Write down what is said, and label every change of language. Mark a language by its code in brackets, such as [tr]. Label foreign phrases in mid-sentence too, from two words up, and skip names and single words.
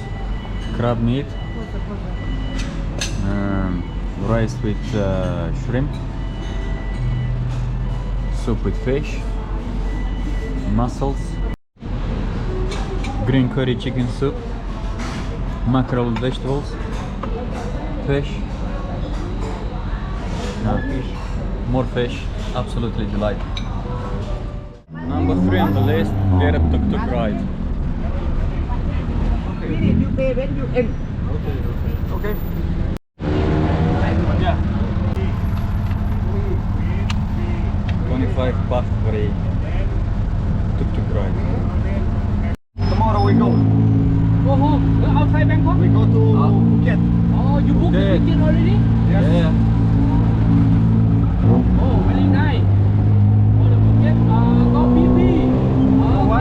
[en] Crab meat, rice with shrimp, soup with fish, mussels, green curry chicken soup, mackerel vegetables, fish, more fish, absolutely delightful. Number 3 on the list, get a tuk-tuk ride. You pay when you end. Okay. Yeah. 25 baht for a tuk-tuk ride. Tomorrow we go. Oh, outside Bangkok? We go to Phuket. Oh, you booked the ticket already? Yes. Yeah. Oh, very nice. For the Phuket, go BP. What?